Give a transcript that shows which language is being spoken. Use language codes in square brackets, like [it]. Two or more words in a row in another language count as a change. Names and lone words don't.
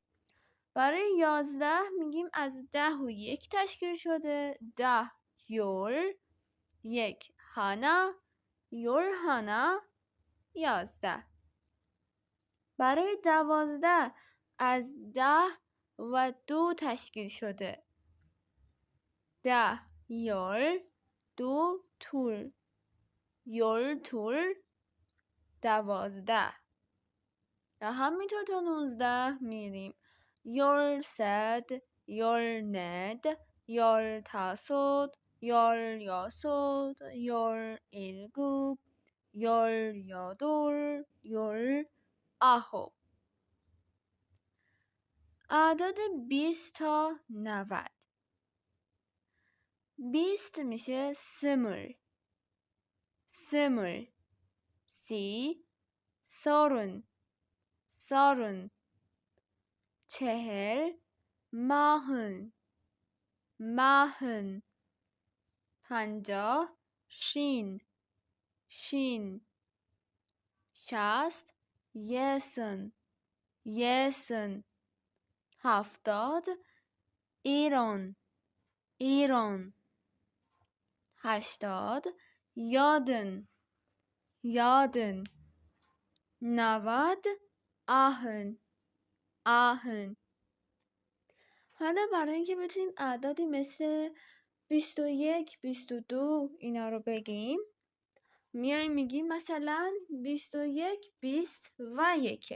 [fa] برای 11 میگیم از 10 و 1 تشکیل شده. 10 یور، 1 هانا، یور هانا 11. برای 12 از 10 و 2 تشکیل شده. 10 یور، 2 تور، یور تور 12. و همینطور تا 19 میریم. یور سد، یور ند، یور تاسود، یور یاسود، یور الگوب، یور یادور، یور اهوب. اعداد 20 تا 90. 20 میشه سمر، سمر. 30 سارن، سارن. 40 ماهن، ماهن. 50 شین، شین. 60 یسن، یسن. 70 ایران، ایران. 80 یادن، یادن. 90 آهن، آهن. حالا برای اینکه بتونیم اعدادی مثل 21 22 اینا رو بگیم، میایم میگیم مثلا 21 20 و 1.